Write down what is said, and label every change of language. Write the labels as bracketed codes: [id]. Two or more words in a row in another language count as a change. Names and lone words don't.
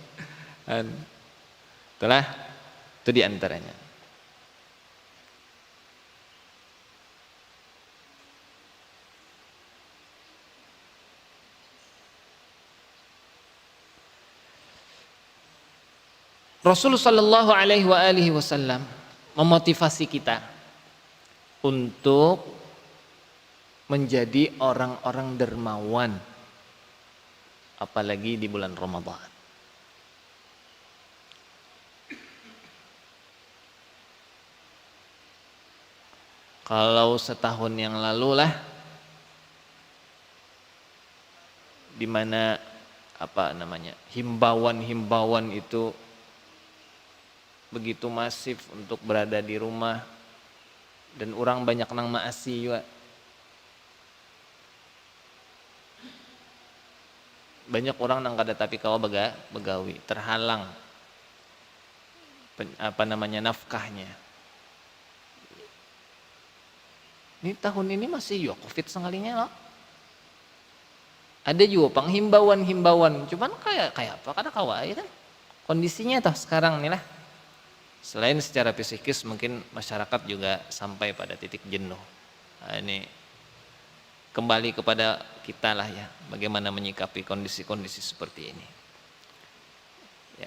[id] Itulah itu diantaranya. Rasulullah Shallallahu Alaihi Wasallam memotivasi kita untuk menjadi orang-orang dermawan, apalagi di bulan Ramadan. Kalau setahun yang lalu lah, di mana himbauan itu begitu masif untuk berada di rumah dan orang banyak [bjn] nang maasi [id] juga. [bjn] Banyak orang nang kada tapi kawa begawi, terhalang nafkahnya. [id] Ini tahun ini masih Covid sekalinya loh. Ada juga penghimbauan, cuman kayak apa [bjn] kada kawa [id] ya kan. Kondisinya toh sekarang nih lah. Selain secara psikis mungkin masyarakat juga sampai pada titik jenuh. Nah, ini kembali kepada kita lah ya, bagaimana menyikapi kondisi-kondisi seperti ini. Ya.